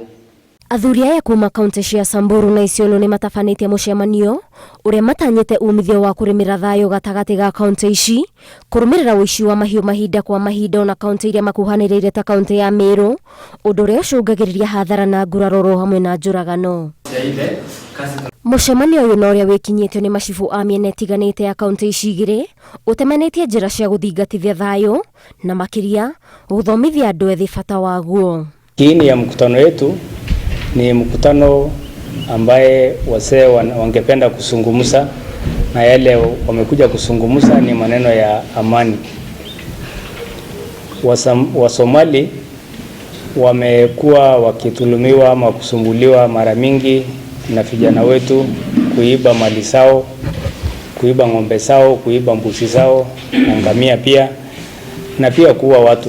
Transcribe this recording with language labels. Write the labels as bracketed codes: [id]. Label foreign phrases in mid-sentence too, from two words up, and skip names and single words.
[ki] Athuri aya kuma kaunti cia Samburu na Isiolo ni matafanĩtie mũcemanio ũrĩa matanyĩte umithio wa kũrĩmĩra thayũ gatagati ga kaunti ici kũrũmĩrĩra ũici wa mahiũ mahinda kwa mahinda na kaunti iria makuhanĩrĩire ta kaunti ya Meru, ũndũ ũrĩa ũcũngagĩrĩria hathara na nguraro hamwe na njũragano. Mũcemanio ũyũ na ũrĩa wĩkinyĩtio nĩ macibu a mĩena ĩtiganĩte ya kaunti ici igĩrĩ ũtemanĩtie njĩra cia gũthingatithia thayũ na makĩria gũthomithia andũ ethĩ bata waguo. [sw] Kiini ya mkutano wetu ni mkutano ambaye wasee wangependa kusungumusa, na yale wamekuja kusungumusa ni maneno ya amani. Wasomali wamekuwa wakitulumiwa ama kusumbuliwa mara mingi na vijana wetu kuiba mali zao, kuiba ng'ombe zao, kuiba mbuzi zao na ngamia pia, na pia kuua watu.